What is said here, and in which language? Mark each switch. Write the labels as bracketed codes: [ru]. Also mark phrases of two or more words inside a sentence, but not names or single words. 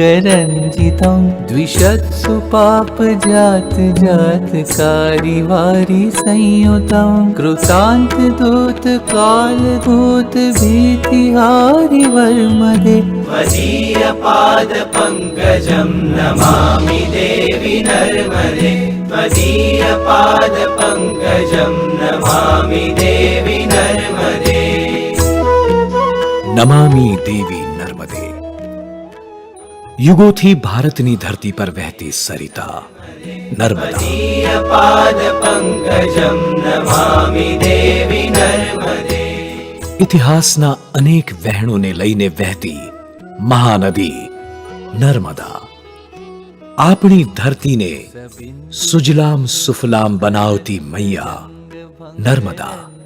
[sa] रंजितं द्विषत्सु पाप जात जात कारिवारी संयुतं कृतांत दूत काल दूत भीतिहारि वर्मदे त्वदीय पाद पंकजं नमामि देवी नर्मदे त्वदीय पाद पंकजं नमामि देवी नर्मदे. નમામી દેવી નર્મદે. [gu] યુગોથી ભારતની ધરતી પર વહેતી સરિતા નર્મદા. [sa] પાદ પંકજમ નમામિ દેવી નર્મદે. [gu] ઇતિહાસના અનેક વહેણોને લઈને વહેતી મહાનદી નર્મદા આપણી ધરતીને [sa] સુજલામ સુફલામ [gu] બનાવતી મૈયા નર્મદા.